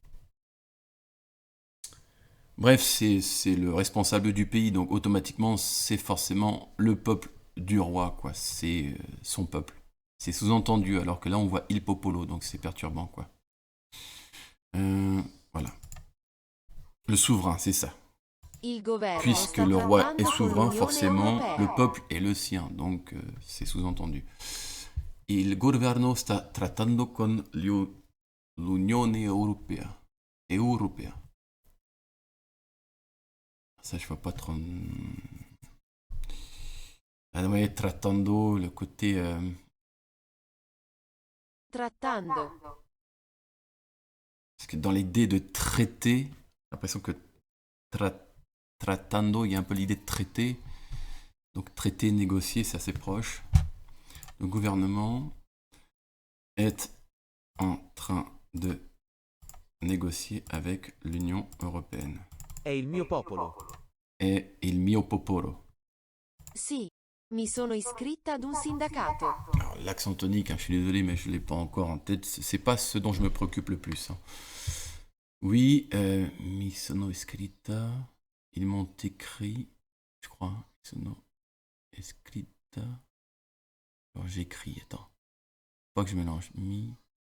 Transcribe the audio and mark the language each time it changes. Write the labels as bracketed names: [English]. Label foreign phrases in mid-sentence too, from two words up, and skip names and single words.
[French] Bref, c'est le responsable du pays, donc automatiquement c'est forcément le peuple du roi, quoi. C'est son peuple. C'est sous-entendu, alors que là on voit [Italian] il popolo, [French] donc c'est perturbant, quoi. Voilà. Le souverain, c'est ça. [Italian] Il governo [French] Puisque [Italian] sta [French] le roi est [Italian] trattando con [French] souverain, [Italian] l'Unione [French] forcément, [Italian] Europea. [French] le peuple est le sien, donc c'est sous-entendu. [Italian] Il governo sta trattando con l'Unione Europea. Europea. [French] Ça, je vois pas trop. Ah ouais, trattando, le côté. [Italian] Trattando. [French] Parce que dans l'idée de traiter, j'ai l'impression que trattando, il y a un peu l'idée de traiter. Donc traiter, négocier, c'est assez proche. Le gouvernement est en train de négocier avec l'Union européenne. [Italian] È il mio popolo. È il mio popolo. Sì, mi sono iscritta ad un sindacato. [French] Alors, l'accent tonique, hein, je suis désolé, mais je ne l'ai pas encore en tête. C'est pas ce dont je me préoccupe le plus. Hein. Oui, [Italian] mi sono iscritta. [French] Ils m'ont écrit, je crois. [Italian] Mi sono iscritta. [French] Alors j'écris, attends. Faut pas que je mélange. Mi.